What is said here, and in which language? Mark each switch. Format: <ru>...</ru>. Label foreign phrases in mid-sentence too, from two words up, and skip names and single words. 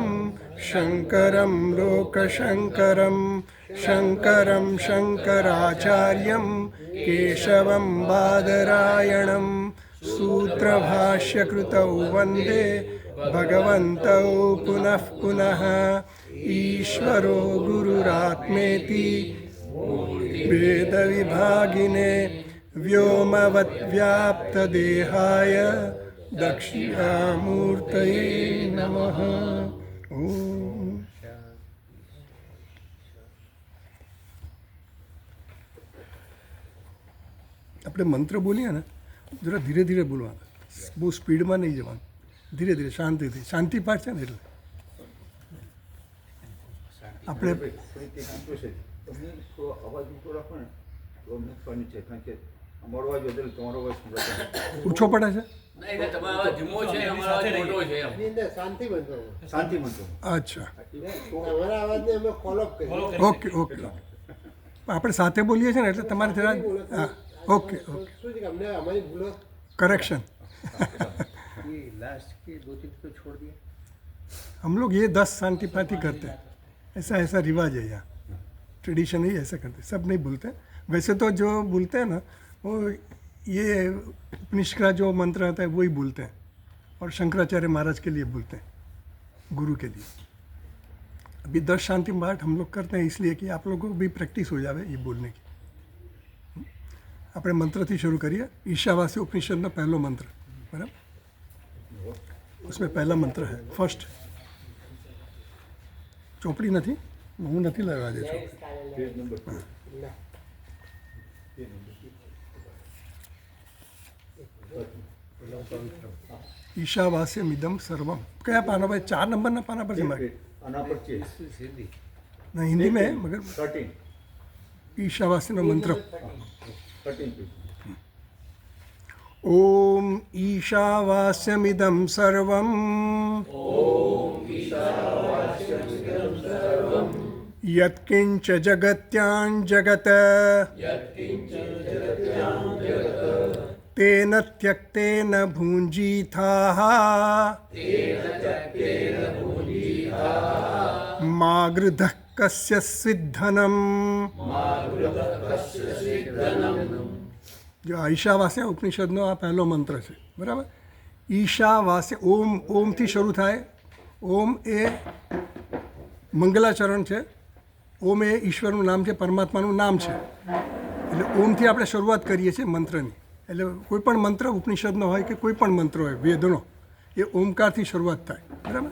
<sa>शङ्करं लोकशङ्करं शङ्करं शङ्कराचार्यं केशवं बादरायणं सूत्रभाष्यकृतौ वन्दे भगवन्तौ पुनः पुनः ईश्वरो गुरुरात्मेति वेदविभागिने व्योमवद्व्याप्तदेहाय दक्षिणामूर्तये नमः ओम।</sa> <gu>આપણે મંત્ર બોલીએ ને જરા ધીરે ધીરે બોલવાનું, બહુ સ્પીડમાં નહીં જવાનું, ધીરે ધીરે શાંતિથી. શાંતિ પાઠ છે ને એટલે આપણે ઓછો પડે છે. અચ્છા, ઓકે ઓકે. આપણે સાથે બોલીએ છીએ ને એટલે તમારે જરા હા</gu> <en>okay okay correction</en> <hi>लास्ट के 2-3 तो छोड़ दिया. हम लोग ये 10 शांति पाठी करते हैं, ऐसा रिवाज है यहाँ, ट्रेडिशन ही ऐसा करते हैं, सब नहीं बोलते. वैसे तो जो बोलते हैं ना वो ये उपनिषद का जो मंत्र आता है वही बोलते हैं और शंकराचार्य महाराज के लिए बोलते हैं, गुरु के लिए. अभी 10 शांति पाठ हम लोग करते हैं इसलिए कि आप लोगों को भी प्रैक्टिस हो जाए ये बोलने की.</hi> <gu>આપણે મંત્રથી શરૂ કરીએ. ईशावास्य उपनिषदનો પહેલો મંત્ર, બરાબર?</gu> <hi>उसमें पहला मंत्र है फर्स्ट.</hi> <gu>ચોપડી નથી, હું નથી લાવ્યો આજે ચોપડી.</gu> <sa>ईशावास्यमिदं सर्वम.</sa> <gu>કયા પાના પર? 4 નંબરના પાના પર છે મારે. ના,</gu> <hi>हिंदी में है मगर 13</hi> <gu>ईशावास्यનો મંત્ર.</gu> <sa>ओम ईशावास्यमिदं सर्वं यत्किंच जगत्यां जगत् तेन त्यक्तेन भुञ्जीथाः मा गृधः कस्य सिद्धनम्.</sa> <gu>जो ईशावास्य उपनिषदનો આ પહેલો મંત્ર છે, બરાબર? ઈશાવાસ્ય ઓમ, ઓમથી શરૂ થાય. ઓમ એ મંગલાચરણ છે, ઓમ એ ઈશ્વરનું નામ છે, પરમાત્માનું નામ છે. એટલે ઓમથી આપણે શરૂઆત કરીએ છીએ મંત્રની. એટલે કોઈ પણ મંત્ર ઉપનિષદનો હોય કે કોઈ પણ મંત્ર હોય વેદનો, એ ઓમકારથી શરૂઆત થાય, બરાબર?</gu>